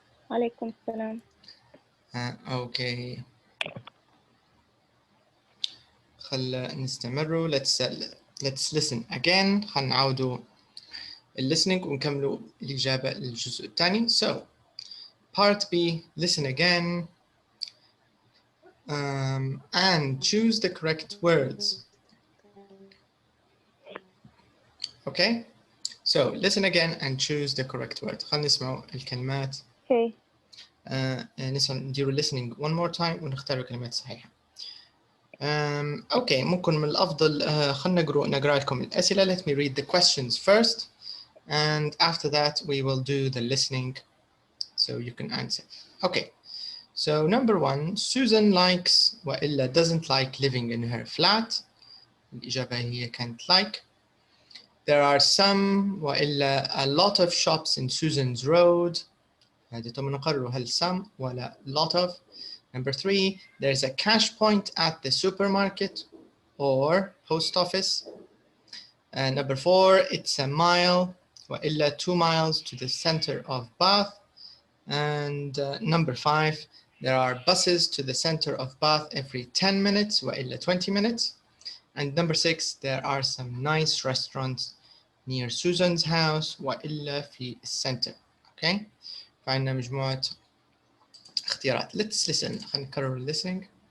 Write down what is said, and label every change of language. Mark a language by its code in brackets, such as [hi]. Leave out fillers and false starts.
[ar] عليكم السلام. اوكي خل نستمروا. [en] let's listen again. [ar] خل نعودوا listening ونكملوا الإجابة للجزء الثاني. [en] So part B, listen again and choose the correct words. Okay, so listen again and choose the correct word. [ar] خلينا نسمعوا الكلمات. [en] Okay. [ar] نديروا listening [en] one more time [ar] ونختاروا الكلمات الصحيحة. okay ممكن من الأفضل خلينا نقرأ لكم الأسئلة. [en] Let me read the questions first and after that we will do the listening so you can answer. Okay, so number 1, Susan likes [ar] وإلا [en] doesn't like living in her flat. [ar] الإجابة هي [en] can't like. There are some [ar] وإلا [en] a lot of shops in Susan's road. [ar] هذه طبعا نقرر هل some ولا [en] lot of. Number 3, there's a cash point at the supermarket or post office. And number 4, it's a mile [ar] وإلا [en] 2 miles to the center of Bath. And number 5, there are buses to the center of Bath every 10 minutes [ar] وإلا [en] 20 minutes. And number 6, there are some nice restaurants near Susan's house [ar] وإلا في الcenter. Okay, فعندنا مجموعة اختيارات. [en] Let's listen. [ar] خلينا نكرر listening.